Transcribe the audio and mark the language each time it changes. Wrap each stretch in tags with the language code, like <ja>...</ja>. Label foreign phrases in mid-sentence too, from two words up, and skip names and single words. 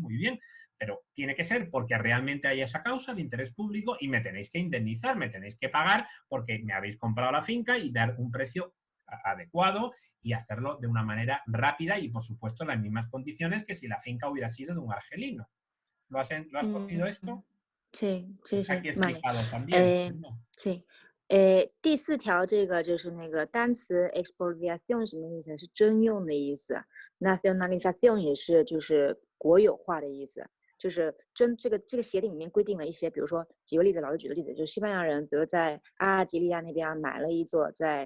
<es>Muy bien, pero tiene que ser porque realmente hay esa causa de interés público y me tenéis que indemnizar, me tenéis que pagar porque me habéis comprado la finca y dar un precio adecuado y hacerlo de una manera rápida y, por supuesto, en las mismas condiciones que si la finca hubiera sido de un argelino. ¿Lo has cogido esto? Sí. Aquí explicado también. ¿No? sí。</es> <zh>第4条这个就是那个单词 expropriation 什么意思？是征用的意思。nationalization 也是就是国有化的意思。就是这个协定里面规定了一些，比如说举个例子，老师举个例子，就是西班牙人，比如在阿尔及利亚那边买了一座，在</zh>